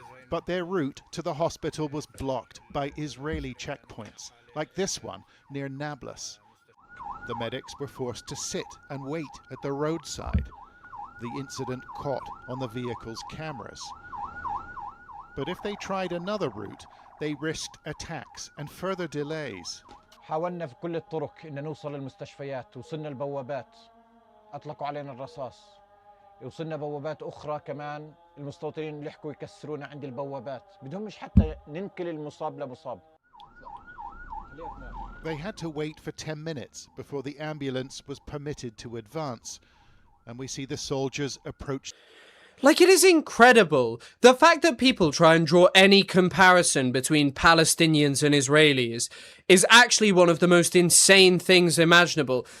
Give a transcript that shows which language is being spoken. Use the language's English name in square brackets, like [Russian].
[English] But their route to the hospital was blocked by Israeli checkpoints, like this one near Nablus. The medics were forced to sit and wait at the roadside. The incident caught on the vehicle's cameras. But if they tried another route, they risked attacks and further delays. [Arabic] حاولنا في كل الطرق إن نوصل للمستشفيات، وصلنا البوابات أطلقوا علينا الرصاص، وصلنا بوابات أخرى كمان المستوطنين لحقوا يكسرونا عند البوابات بدهم مش حتى ننقل المصاب لمصاب. [English] They had to wait for 10 minutes before the ambulance was permitted to advance, and we see the soldiers approach. Like, it is incredible. The fact that people try and draw any comparison between Palestinians and Israelis is actually one of the most insane things imaginable.